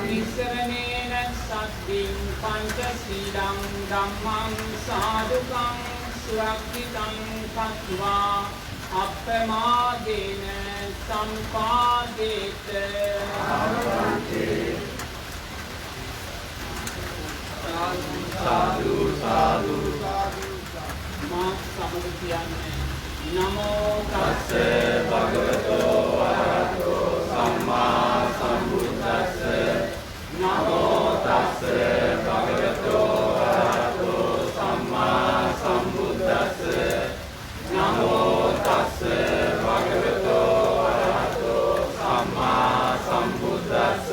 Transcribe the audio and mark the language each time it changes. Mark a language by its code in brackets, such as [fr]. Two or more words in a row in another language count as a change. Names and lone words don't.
[pi] විසරණේන සද්ධින් පංචශීලං ධම්මං සාදුකං සුරක්ෂිතං කତ୍වා අප්පමාදේන සම්පාදේත [si] සාදු සාදු මා සමග කියන්නේ නමෝ [pi] තස්ස තස්ස භගවතෝ අරහතෝ සම්මා සම්බුද්දස්ස. නමෝ තස්ස භගවතෝ අරහතෝ සම්මා සම්බුද්දස්ස. නමෝ තස්ස භගවතෝ අරහතෝ සම්මා සම්බුද්දස්ස.